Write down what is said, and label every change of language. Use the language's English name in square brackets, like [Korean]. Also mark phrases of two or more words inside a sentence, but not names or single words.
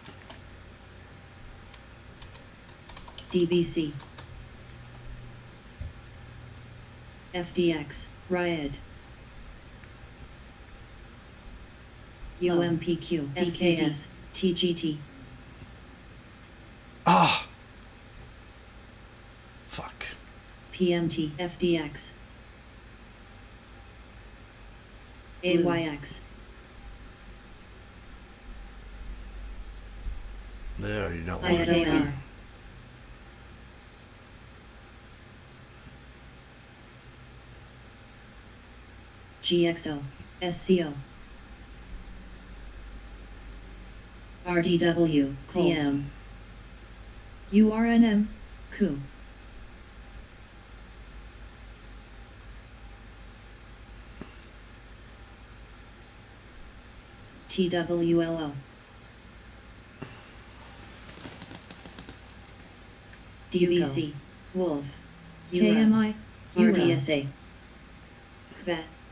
[English] DBC, FDX, Riot, UMPQ, DKS, TGT, Ah! Fuck. PMT, FDX, AYX, There, you don't want to ISAR, GXO, SCO, RDW, CM, URNM, Coup, TWLO, DBC, Wolf, KMI, RDSA, Kvet,